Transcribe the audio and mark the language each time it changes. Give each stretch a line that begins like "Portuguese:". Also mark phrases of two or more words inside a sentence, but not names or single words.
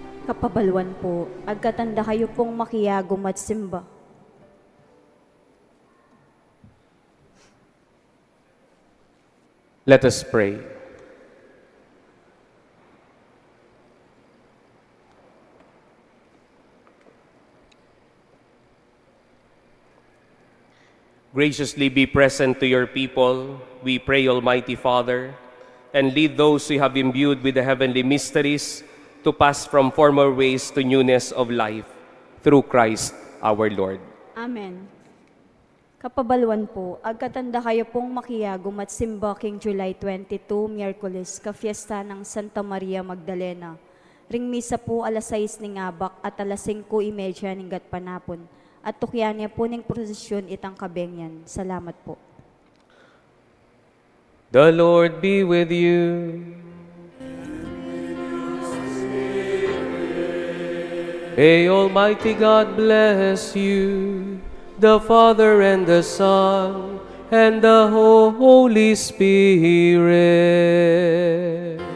Pampanga: Kapabalwan po, agkatanda kayo pong makiyagom at simba.
English: Let us pray. Graciously be present to your people, we pray, Almighty Father, and lead those we have imbued with the heavenly mysteries to pass from former ways to newness of life, through Christ our Lord. Amen.
Pampanga: Kapabalwan po, agkatanda kayo pong makiyagom at simba king July 22, Miyerkules, kafiesta ng Santa Maria Magdalena. Ring misa po alas 6 ning abak at alas 5:30 ning gatpanapon. At tukyan niya po ning prosesyon itang kabengyan. Salamat po.
English: The Lord be with you. May Almighty God bless you, the Father and the Son, and the Holy Spirit.